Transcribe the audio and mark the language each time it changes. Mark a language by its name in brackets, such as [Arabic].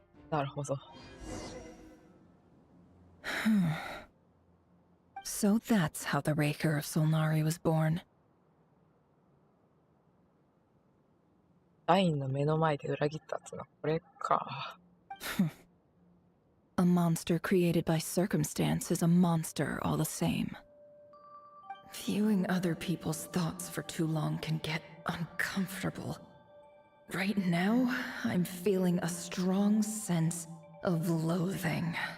[Japanese] なるほど。 [English] So that's how the Raker of Solnari was born. [Japanese] ラインの目の前で裏切ったってのはこれか。 [English] A monster created by circumstance is a monster all the same. Viewing other people's thoughts for too long can get uncomfortable. Right now, I'm feeling a strong sense of loathing.